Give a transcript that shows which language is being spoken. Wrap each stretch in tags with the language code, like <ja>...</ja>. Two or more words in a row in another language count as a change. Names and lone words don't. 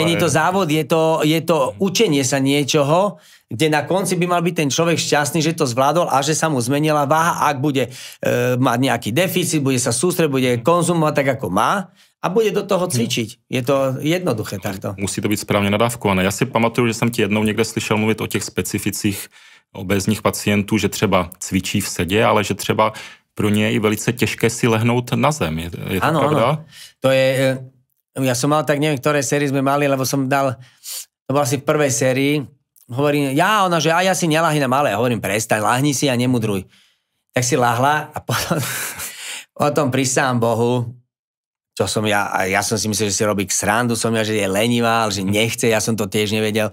<sk>Nie je to závod, je to učenie sa niečoho, kde na konci by mal byť ten človek šťastný, že to zvládol a že sa mu zmenila váha, ak bude mať nejaký deficit, bude sa sústrediť, bude konzumovať tak, ako má, a bude do toho cvičiť. Je to jednoduché takto.</sk> <cs>Musí to být správně nadávkované. Já si pamatuju, že jsem ti jednou někde slyšel mluvit o těch specificích obézních pacientů, že třeba cvičí v sedě, ale že třeba pro ně je i velice těžké si lehnout na zem. Je to ano, pravda? Ano. To je...</cs> <sk>Ja som mal tak, neviem, ktoré série sme mali, lebo som dal... To bol asi v prvej sérii, hovorím, ona, že ja si nelahnem, ale ja hovorím, prestaň, lahni si a nemudruj. Tak si lahla a potom prisám Bohu, čo som ja som si myslel, že si robí srandu, že je lenivá, že nechce, ja som to tiež nevedel.</sk>